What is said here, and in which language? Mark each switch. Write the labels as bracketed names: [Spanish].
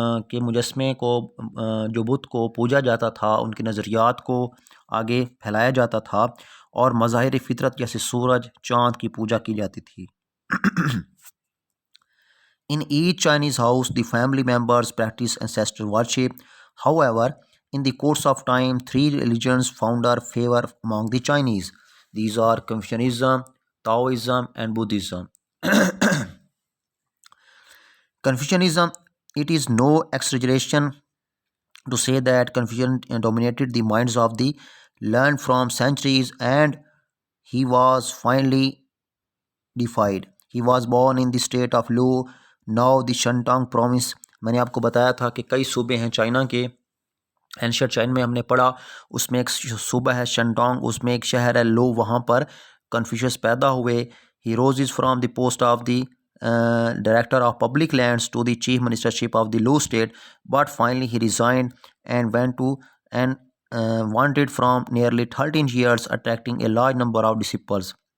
[Urdu] کے مجسمے کو، جو بت کو پوجا جاتا تھا، ان کے نظریات کو آگے پھیلایا جاتا تھا اور مظاہر فطرت جیسے سورج، چاند کی پوجا کی جاتی تھی۔ [English] In each Chinese house, the family members practice ancestral worship. However, in the course of time, 3 religions found their favor among the Chinese. These are Confucianism, Taoism, and Buddhism. Confucianism, it is no exaggeration to say that Confucian dominated the minds of the learned from centuries, and he was finally defied. He was born in the state of Lu, now the Shandong province. [Urdu] میں نے آپ کو بتایا تھا کہ کئی صوبے ہیں چائنا کے، اینشینٹ چائنا میں ہم نے پڑھا، اس میں ایک صوبہ ہے شنٹانگ، اس میں ایک شہر ہے لو، وہاں پر کنفیوشس پیدا ہوئے۔ [English] He rose from the post of the director of public lands to the chief ministership of the Lu state, but finally he resigned and went to and wanted from nearly 13 years, attracting a large number of disciples۔